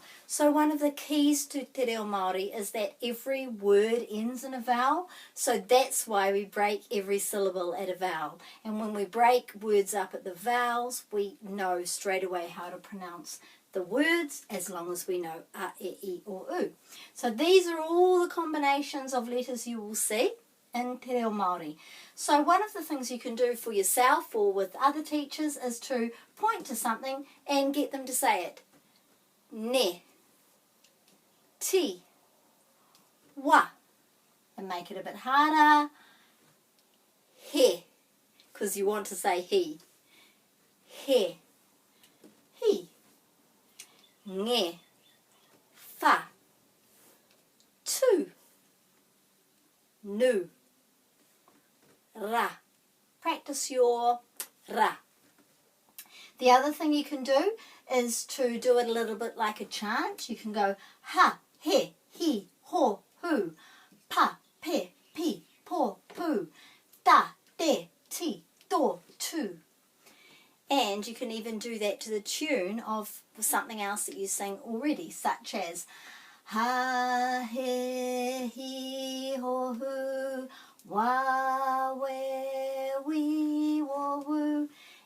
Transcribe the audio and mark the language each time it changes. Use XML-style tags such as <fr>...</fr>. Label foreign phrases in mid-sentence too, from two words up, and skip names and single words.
<en>So one of the keys to Te Reo Māori is that every word ends in a vowel. So that's why we break every syllable at a vowel. And when we break words up at the vowels, we know straight away how to pronounce the words as long as we know a,</en> <mi>e, I, o, u.</mi> <en>So these are all the combinations of letters you will see in Te Reo Māori. So one of the things you can do for yourself or with other teachers is to point to something and get them to say it.</en> <mi>Ne, ti, wa,</mi> <en>and make it a bit harder. He, because you want to say he.</en> <mi>He, he. Nge, fa, tu, nu, ra.</mi> <en>Practice your ra. The other thing you can do is to do it a little bit like a chant. You can go</en> <mi>ha, he, ho, hu, pa, pe, pi, po, pu, ta, te, ti, do, tu.</mi> <en>And you can even do that to the tune of something else that you sing already, such as</en> <mi>ha, he, ho, hu, wa, we, wo, woo.</mi>